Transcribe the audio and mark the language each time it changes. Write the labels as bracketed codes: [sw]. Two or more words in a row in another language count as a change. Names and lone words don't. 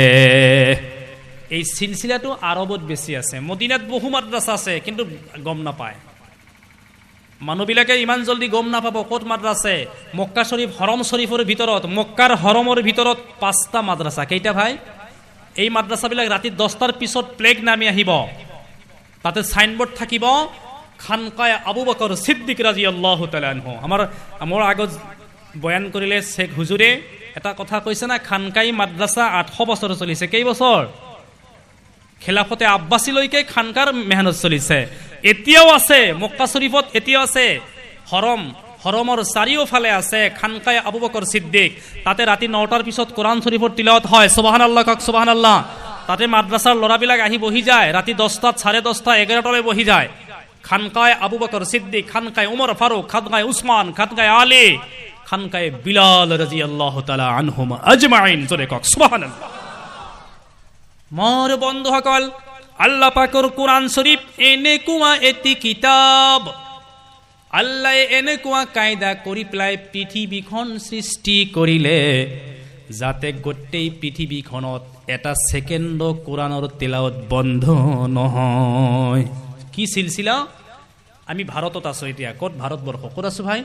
[as] এই চিলচিলাটো আৰবত বেছি আছে, মদিনাত বহু মাদ্ৰাছা আছে কিন্তু গম নাপায় মানুহবিলাকে, ইমান জলদি গম নাপাব ক'ত মাদ্ৰাছা। মক্কা শৰীফ, হৰম শৰীফৰ ভিতৰত, মক্কাৰ হৰমৰ ভিতৰত 5টা মাদ্ৰাছা। কেইটা ভাই? এই মাদ্ৰাছাবিলাক ৰাতি 10টাৰ পিছত প্লেগ নামি আহিব, তাতে চাইনবোৰ্ড থাকিব খানকায়ে আবু বকৰ সিদ্দিক [ar] رضي الله تعالى عنه. [as] মোৰ আগত বয়ান কৰিলে শেখ হুজুৰে এটা কথা কৈছে না, খানকাই মাদ্ৰাছা 800 বছৰ চলিছে। কেই বছৰ? খেলাফতে আব্বাসীলৈকে খানকাৰ মেহনত চলিছে। এতিয়াও আছে মক্কা শৰীফত, এতিয়াও আছে হৰমৰ চাৰিওফালে আছে খানকায়ে আবু বকৰ সিদ্দিক। তাতে ৰাতি 9টাৰ পিছত কোৰআন শৰীফৰ তিলাৱত হয়। সুবহানাল্লাহ কওক। সুবহানাল্লাহ। তাতে মাদ্ৰাছাৰ ল'ৰাবিলাক আহি বহি যায়, ৰাতি 10টাত, 10:30, 11টালৈ বহি যায়। খানকায়ে আবু বকৰ সিদ্দিক, খানকায়ে উমৰ ফাৰুক, খানকায়ে উসমান, খানকায়ে আলী, খানকায়ে বিলাল [ar] رضي الله تعالى عنهم أجمعين. [as] জোরে কওক সুবহানাল্লাহ। মোর বন্ধুসকল, আল্লাহ পাকৰ কোরআন শরীফ এনেকুৱা এটি কিতাব, আল্লাহ এনেকুৱা কায়দা কৰি পেলাই পৃথিৱীখন সৃষ্টি কৰিলে যাতে গোটেই পৃথিৱীখনত এটা ছেকেণ্ড কোরআনৰ তিলাৱত বন্ধ নহয়। কি সিলসিলা? আমি ভাৰতত আছো এতিয়া। ক'ত? ভাৰতবৰ্ষ। ক'ত আছো ভাই?